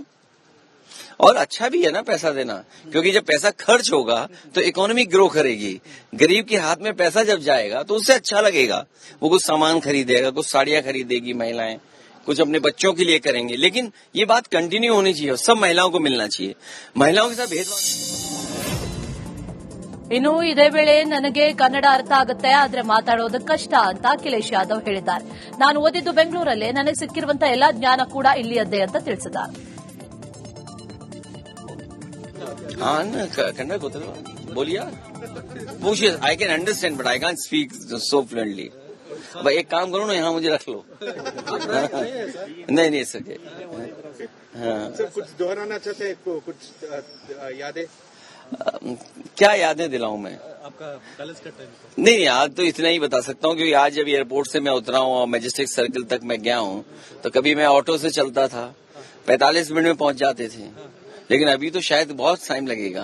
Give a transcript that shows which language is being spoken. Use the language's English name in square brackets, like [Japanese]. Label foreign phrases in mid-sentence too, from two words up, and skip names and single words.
[Hindi] और अच्छा भी है ना पैसा देना, क्योंकि जब पैसा खर्च होगा तो [English] economy grow [Hindi] करेगी। गरीब के हाथ में पैसा जब जाएगा तो उससे अच्छा लगेगा, वो कुछ सामान खरीदेगा, कुछ साड़ियां खरीदेगी महिलाएं, कुछ अपने बच्चों के लिए करेंगे। लेकिन ये बात कंटिन्यू होनी चाहिए, सब महिलाओं को मिलना चाहिए। महिलाओं के साथ भेदभाव। [Kannada] ಇನ್ನು ಇದೇ ವೇಳೆ ನನಗೆ ಕನ್ನಡ ಅರ್ಥ ಆಗುತ್ತೆ, ಆದ್ರೆ ಮಾತಾಡೋದು ಕಷ್ಟ ಅಂತ ಅಖಿಲೇಶ್ ಯಾದವ್ ಹೇಳಿದ್ದಾರೆ. ನಾನು ಓದಿದ್ದು ಬೆಂಗಳೂರಲ್ಲೇ, ನನಗೆ ಸಿಕ್ಕಿರುವಂತಹ ಎಲ್ಲಾ ಜ್ಞಾನ ಕೂಡ ಇಲ್ಲಿಯದ್ದೇ ಅಂತ ತಿಳಿಸಿದ್ದಾರೆ. [Hindi] हाँ ना, कन्नड़ ಗೊತ್ತಿಲ್ಲ, बोलिए, पूछिए। [English] I can understand but I can't speak so fluently. [Hindi] भाई एक काम करो ना, यहाँ मुझे रख लो। नहीं सके। हाँ, कुछ दोहराना चाहते हैं, कुछ यादें? क्या यादें दिलाऊं मैं आपका कॉलेज का टाइम? नहीं, आज तो इतना ही बता सकता हूँ, क्योंकि आज जब एयरपोर्ट से मैं उतरा हूँ और मैजेस्टिक सर्किल तक मैं गया हूँ, तो कभी मैं ऑटो से चलता था, 45 मिनट में पहुंच जाते थे, लेकिन अभी तो शायद बहुत टाइम लगेगा।